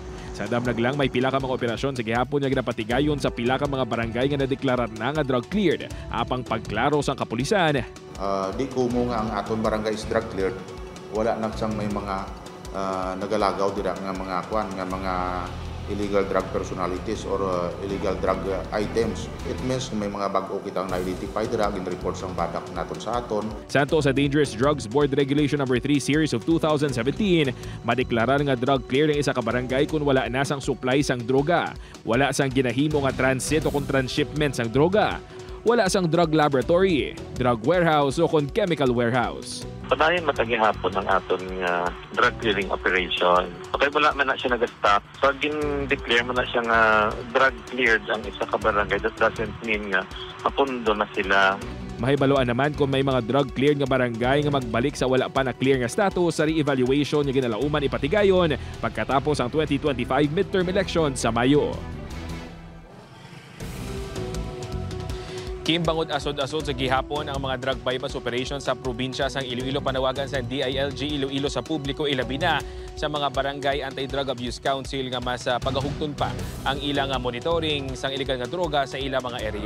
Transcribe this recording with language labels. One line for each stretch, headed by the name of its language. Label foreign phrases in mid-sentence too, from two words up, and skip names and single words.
Hiligaynon: Sa Damnag lang may pila ka mga operasyon sa gihapon nga ginapatigayon sa pila ka mga barangay nga nadeklarar na nga drug cleared apang pagklaro sa kapulisan. Di kumo nga ang aton barangay is
English: drug cleared,
Hiligaynon: wala na siyang may mga nagalagaw dira nga mga kwan nga mga
English: illegal drug personalities or illegal drug items. It means
Hiligaynon: may mga bag-o kitang na-identify dira gin report sang badak naton sa aton. Santo sa Dangerous Drugs Board Regulation No. 3 Series of 2017, madeklarar nga
English: drug clear
Hiligaynon: ang isa ka barangay kung wala na sang supply sang droga, wala sang ginahimo nga transit o kung transshipment sang droga, wala sang
English: drug laboratory, drug warehouse
Hiligaynon: o kung
English: chemical warehouse.
Hiligaynon: Padayon matagihapon ang aton nga drug clearing operation. Okay, wala man na siya nag-stop. So, gin-declare man na siya nga
English: drug cleared
Hiligaynon: ang isa ka barangay.
English: That doesn't mean
Hiligaynon: nga mapundo na sila. Mahibaloan naman kung may mga
English: drug cleared
Hiligaynon: nga barangay nga magbalik sa wala pa na clear nga status sa re-evaluation nga ginalauman ipatigayon pagkatapos ang
English: 2025 midterm election
Hiligaynon: sa Mayo. Kimbangot asod-asod sa gihapon ang mga
English: drug bypass operations
Hiligaynon: sa probinsya sang Iloilo panawagan sa DILG Iloilo sa publiko ilabi na sa mga barangay Anti-Drug Abuse Council nga mas pagahugton pa ang ilang monitoring sang illegal nga droga sa ilang mga area.